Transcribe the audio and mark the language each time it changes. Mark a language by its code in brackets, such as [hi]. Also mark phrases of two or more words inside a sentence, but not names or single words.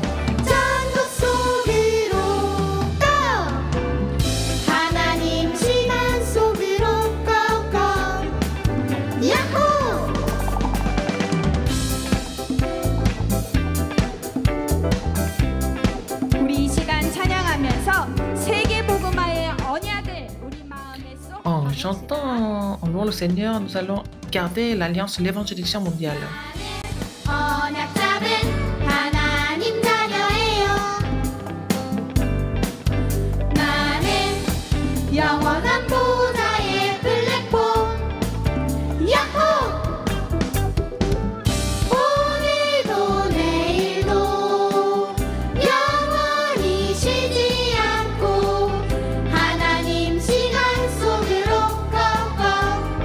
[ko] 전도 속으로 고 하나님 시간 속으로 꺾어. 야호! 우리 이 시간 찬양하면서 세계 복음화의 언약을 우리 마음에 쏙 [fr] En chantant, en louant le Seigneur, nous allons garder l'alliance de l'évangélisation mondiale. [ko] 언약 잡은 하나님 자녀예요. 나는 영원한 보좌의 플랫폼. 야호! 오늘도 내일도 영원히 쉬지 않고 하나님 시간 속으로 꺾어.